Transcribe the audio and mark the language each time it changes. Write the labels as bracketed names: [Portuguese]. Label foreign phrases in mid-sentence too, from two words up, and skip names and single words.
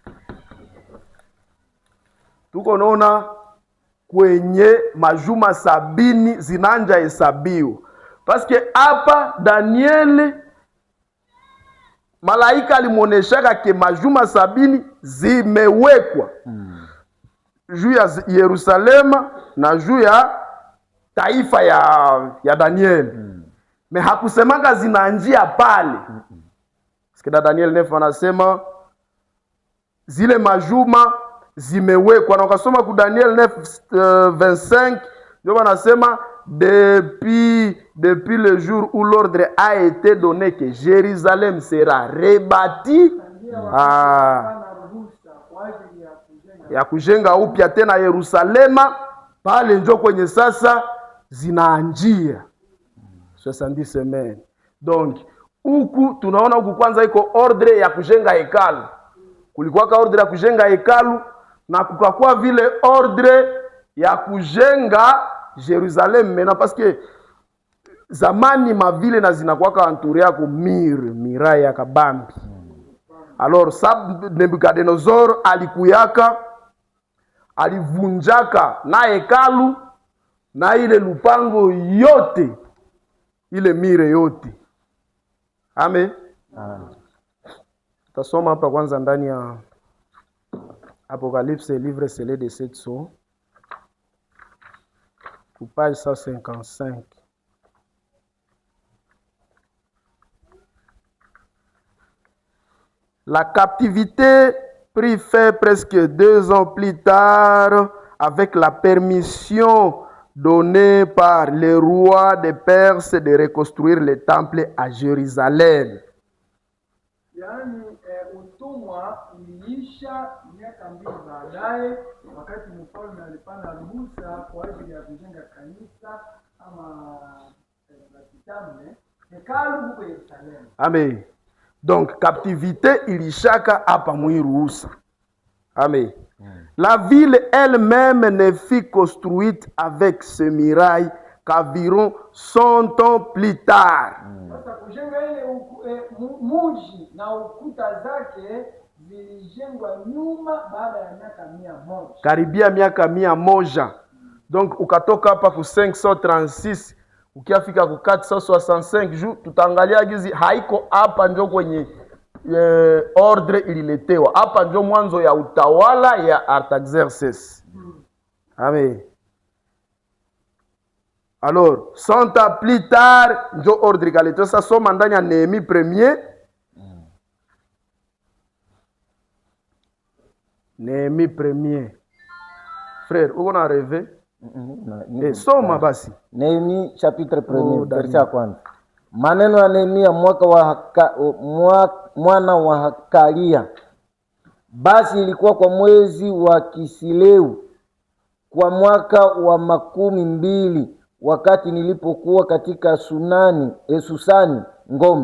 [Swahili] Tuko naona kwenye majuma 70 zinanja hesabiwa. [French] Parce que [Swahili] hapa Daniel malaika alimuoneshaka ke majuma 70 zimewekwa juu ya Yerusalema na juu ya taifa ya Daniel. Me hakusemanga zinaanjia pale. [French] Parce que [Swahili] Daniel 9 anasema zile majuma zimewekwa, na ukasoma ku Daniel 9:25 ndio wanasema [French] depuis le jour où l'ordre a été donné que Jérusalem sera rebâtie [Swahili] ya kujenga upya tena Yerusalema, pale njo kwenye sasa zinaanjia 70 semaines. Donc huku tunaona huku kwanza iko ordre ya kujenga hekalu. Kulikuwa ka ordre ya kujenga hekalu na kukakuwa vile ordre ya kujenga Jerusalem mena, [French] parce que [Swahili] zamani mavile na zinakuwa entouré yako mira ya kabambi. Alors Nebukadnezar alikuyaka alivunjaka na hekalu na ile lupango yote ile mire yote. Amen. Tutasoma hapa kwanza ndani ya Apocalypse, livre scellé de 7 sceaux, page 155. [French] La captivité prit fin presque 2 ans plus tard avec la permission donnée par le roi de Perse de reconstruire le temple à Jérusalem. [Swahili] Yaani utumwa uliisha miaka 2 baadaye, wakati mfalme alipana ruhusa kwa ajili ya kujenga kanisa ama kitambe hekalu huko Yerusalemu. Amen. Donc captivité ilishaka hapa mwiruhusa. Amen. [French] La ville elle-même ne fut construite avec ce muraille qu'environ 100 ans plus tard. [Swahili] Sasa kujenga ile muji na ukuta zake zilijengwa nyuma baada ya miaka 100. Karibia miaka 100. Donc ukatoka hapa ku 536 ukiafika ku 465 juu tutaangalia gizi haiko hapa njo kwenye ordre ililetewa. Hapa njo mwanzo ya utawala ya Artaxerxes. [French] Amen. Alors, 100 ans plus tard, [Swahili] njo ordre ikaletewa. Sasa soma ndani ya Nehemie premier. Nehemie premier. Frère, uko na rêve? Niko Soma basi. Nehemia chapitre 1 Daniel. verse ya kwanza. Maneno ya Nehemia mwana wa Hakalia. Basi ilikuwa kwa mwezi wa Kisileu kwa mwaka wa 12, wakati nilipokuwa katika Susani ngome.